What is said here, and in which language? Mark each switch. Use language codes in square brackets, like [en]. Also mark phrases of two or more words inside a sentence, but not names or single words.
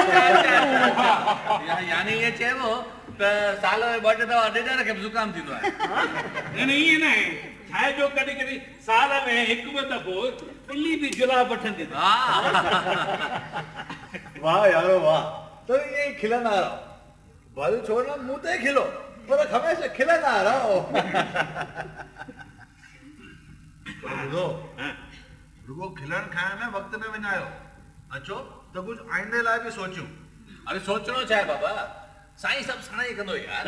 [sd] यानी ये चेबो त साल में 2-3 दफ़ा ॾेढ खे ज़ुकाम थींदो आहे। न इएं न आहे छाहे जो कॾहिं कॾहिं साल में 1-2 दफ़ो ॿिली बि जुलाब वठंदी वाह यारो वाह, तो ईअं ई खिलंदा रहो। भल छोड़ो मुंह ते खिलो पर हमेशा खिलंदा रहो। ॿुधो, रुगो खिलण खाइण में वक़्तु न विञायो। अचो त कुझु आईंदे लाइ बि सोचियूं। अरे सोचणो छा आहे बाबा, साईं सभु सणाई कंदो यार।